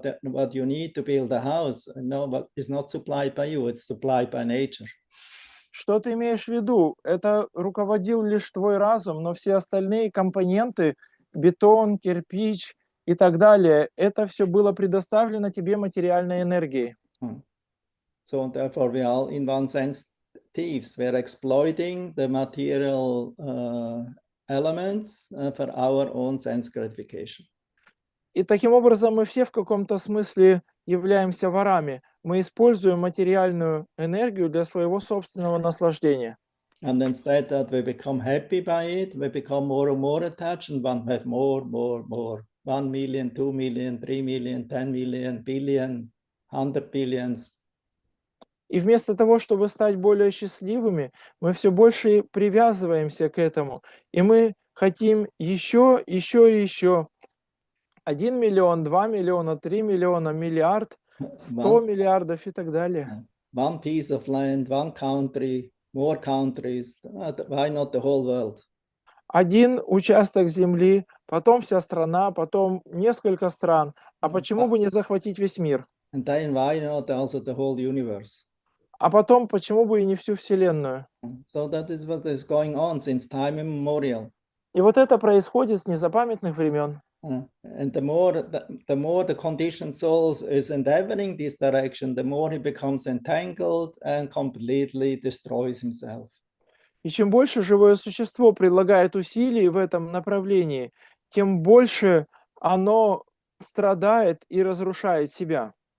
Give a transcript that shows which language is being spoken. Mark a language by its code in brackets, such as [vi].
[en] What you need to build a house, but is not supplied by you; it's supplied by nature. [ru] Что ты имеешь в виду? Это руководил лишь твой разум, но все остальные компоненты, бетон, кирпич и так далее, это все было предоставлено тебе материальной энергией. [en] So therefore we are in one sense thieves. We're exploiting the material elements for our own sense gratification. [ru] И таким образом мы все в каком-то смысле являемся ворами. Мы используем материальную энергию для своего собственного наслаждения. [en] And instead that we become happy by it, we become more and more attached and want to have more. 1 million, 2 million, 3 million, 10 million, billion, 100 billions. [ru] И вместо того, чтобы стать более счастливыми, мы все больше привязываемся к этому. И мы хотим еще и еще. 1 миллион, 2 миллиона, 3 миллиона, миллиард, 100 миллиардов и так далее. [en] One piece of land, one country, more countries. Why not the whole world? [ru] Один участок земли, потом вся страна, потом несколько стран. А почему бы не захватить весь мир? [en] And then why not also the whole universe? [ru] А потом почему бы и не всю Вселенную? [en] So that is what is going on since time immemorial. [ru] И вот это происходит с незапамятных времен. [en] And the more the conditioned soul is endeavoring this direction, the more he becomes entangled and completely destroys himself. [ru] И чем больше живое существо предлагает усилий в этом направлении, тем больше оно страдает и разрушает себя.